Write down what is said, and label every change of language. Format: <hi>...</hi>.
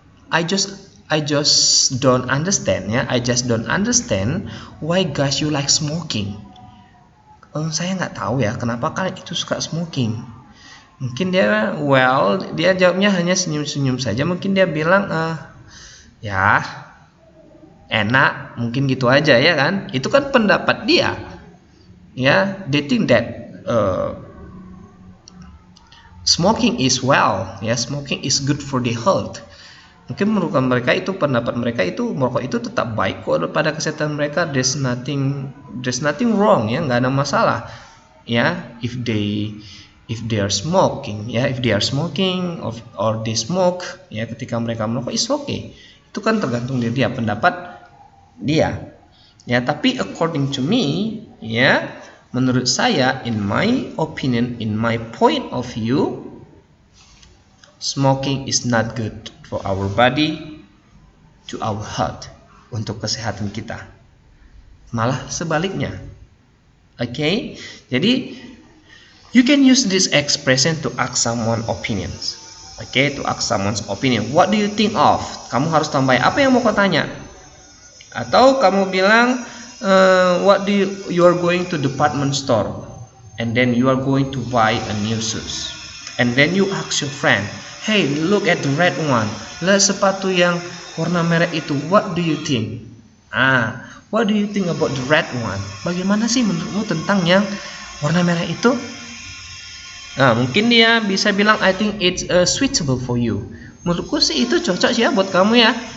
<en>I just don't understand ya. I just don't understand why guys you like smoking.</en> <id>Saya nggak tahu ya kenapa kalian itu suka smoking. Mungkin dia jawabnya hanya senyum-senyum saja. Mungkin dia bilang ya enak, mungkin gitu aja ya kan. Itu kan pendapat dia.</id> <en>Ya, they think that smoking is smoking is good for the health.</en> <id>Mungkin menurut mereka itu, pendapat mereka itu, merokok itu tetap baik kok pada kesehatan mereka.</id> <en>There's nothing wrong ya,</en> <id>nggak ada masalah ya</id> <en>if they are smoking ya, if they are smoking or they smoke ya,</en> <id>ketika mereka merokok</id> <en>is okay.</en> <id>Itu kan tergantung dari dia, pendapat dia ya. Tapi</id> <en>according to me ya,</en> <id>menurut saya,</id> <en>in my opinion, in my point of view, smoking is not good for our body, to our health,</en> <id>untuk kesehatan kita. Malah sebaliknya.</id> <en>Okay?</en> <id>Jadi</id> <en>you can use this expression to ask someone opinions. Okay, to ask someone's opinion. What do you think of?</en> <id>Kamu harus tambah apa yang mau kau tanya. Atau kamu bilang</id> <en>what do you are going to department store and then you are going to buy a new shoes. And then you ask your friend, hey, look at the red one.</en> <id>Lihat sepatu yang warna merah itu.</id> <en>What do you think? What do you think about the red one?</en> <id>Bagaimana sih menurutmu tentang yang warna merah itu? Nah, mungkin dia bisa bilang,</id> <en>I think it's suitable for you.</en> <id>Menurutku sih itu cocok sih ya buat kamu ya.</id>